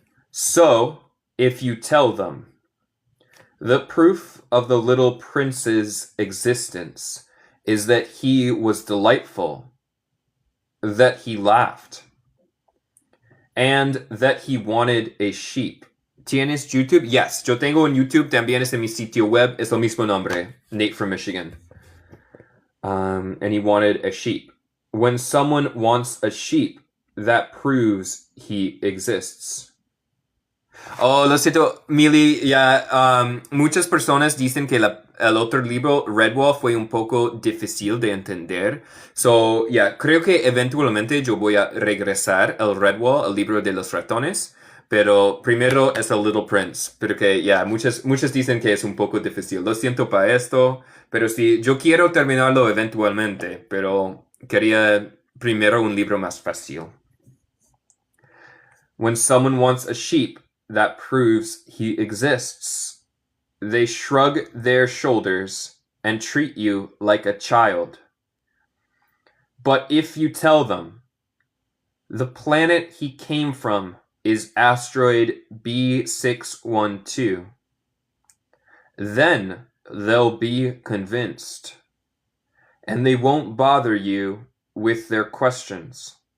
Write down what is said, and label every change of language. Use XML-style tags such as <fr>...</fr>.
<en>So, if you tell them, the proof of the little prince's existence is that he was delightful, that he laughed, and that he wanted a sheep.</en> <es>¿Tienes YouTube? Yes, yo tengo un YouTube, también es en mi sitio web, es el mismo nombre, Nate from Michigan.</es> <en>And he wanted a sheep. When someone wants a sheep, that proves he exists.</en> <es>Oh, lo siento, Mili, ya, muchas personas dicen que el otro libro, Redwall, fue un poco difícil de entender. So, creo que eventualmente yo voy a regresar al Redwall, el libro de los ratones. Pero primero es el Little Prince, pero que muchos dicen que es un poco difícil. Lo siento para esto, pero sí, yo quiero terminarlo eventualmente, pero quería primero un libro más fácil.</es> <en>When someone wants a sheep, that proves he exists. They shrug their shoulders and treat you like a child. But if you tell them, the planet he came from is asteroid B612, then they'll be convinced, and they won't bother you with their questions.</en>